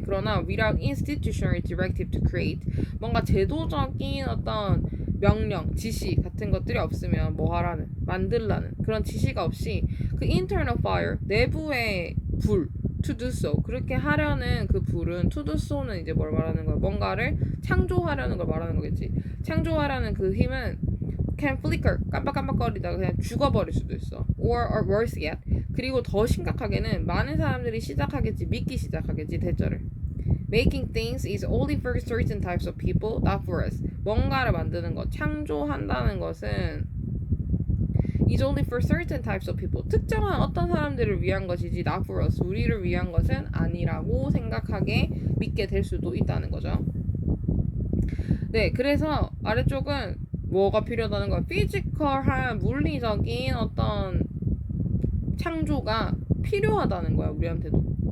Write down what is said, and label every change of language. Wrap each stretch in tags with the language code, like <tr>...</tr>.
<ko>그러나</ko> <en>without institutional directive to create,</en> <ko>뭔가 제도적인 어떤 명령, 지시 같은 것들이 없으면 뭐 하라는, 만들라는 그런 지시가 없이 그</ko> <en>internal fire,</en> <ko>내부의 불,</ko> <en>to do so,</en> <ko>그렇게 하려는 그 불은, to do so는 이제 뭘 말하는 거야? 뭔가를 창조하려는 걸 말하는 거겠지. 창조하려는 그 힘은</ko> <en>can flicker,</en> <ko>깜빡깜빡거리다가 그냥 죽어버릴 수도 있어.</ko> <en>or worse yet,</en> <ko>그리고 더 심각하게는 많은 사람들이 시작하겠지, 믿기 시작하겠지, 대절을.</ko> <en>Making things is only for certain types of people, not for us.</en> <ko>뭔가를 만드는 것, 창조한다는 것은</ko> <en>is only for certain types of people,</en> <ko>특정한 어떤 사람들을 위한 것이지</ko> <en>not for us,</en> <ko>우리를 위한 것은 아니라고 생각하게 믿게 될 수도 있다는 거죠. 네, 그래서 아래쪽은 뭐가 필요하다는 거야? 피지컬한 물리적인 어떤 창조가 필요하다는 거야, 우리한테도.</ko>